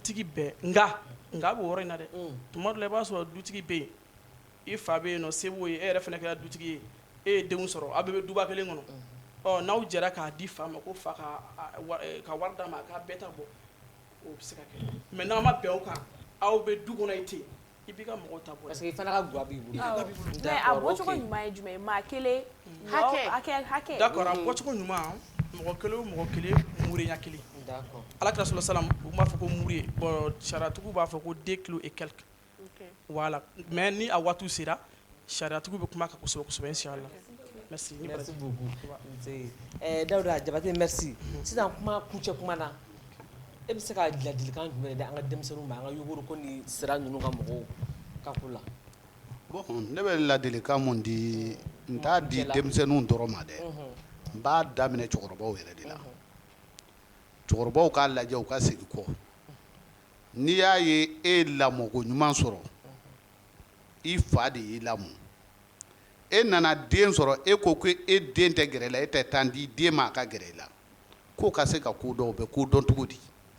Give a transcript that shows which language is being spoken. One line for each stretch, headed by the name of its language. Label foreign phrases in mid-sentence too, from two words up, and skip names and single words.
Bambara: dutigi bɛɛ nka a b'o yɔrɔ in na dɛ tuma dɔ la i b'a sɔrɔ dutigi bɛ yen i fa bɛ yen nɔ se b'o ye e yɛrɛ fana kɛra dutigi ye e ye denw sɔrɔ aw bɛɛ bɛ duba kelen kɔnɔ ɔ n'aw jɛra k'a di fa ma ko fa ka wari d'a ma k'a bɛɛ ta bɔ o bɛ se ka kɛ mɛ n'aw ma bɛn o kan aw bɛ du kɔnɔ i tɛ i b'i ka mɔgɔw ta bɔ
French: parce que
Bambara: i fana ka guwa b'i bolo mais a bɔcogo ɲuman ye jumɛn ye maa kelen hakɛ d'accord a bɔcogo ɲuman mɔgɔ kelen o mɔgɔ kelen murenya kelen alakira sɔlɔ salam u b'a fɔ ko mure bon sariyatigiw b'a fɔ ko
French: 2 kilos et quelques voilà mais
Bambara: ni a waatiw sera sariyatigiw bɛ kuma kan kosɛbɛ kosɛbɛ inchallah merci beaucoup Dawuda Jabate merci sisan kuma kuncɛ kuma na e bɛ se ka ladilikan jumɛn di an ka denmisɛnninw ma an ka yogoro ko ni sira ninnu ka mɔgɔw ka ko la bon ne bɛ ladilikan mun di n t'a di denmisɛnninw dɔrɔn ma dɛ n b'a daminɛ cɛkɔrɔbaw yɛrɛ de la cɛkɔrɔbaw k'a lajɛ u ka segin kɔ n'i y'a ye e lamɔko ɲuman sɔrɔ i fa de y'i lamɔ e nana den sɔrɔ e ko ko e den tɛ gɛrɛ la e tɛ tan di den ma a ka gɛrɛ la k'o ka se ka ko dɔn o bɛ ko dɔn cogo di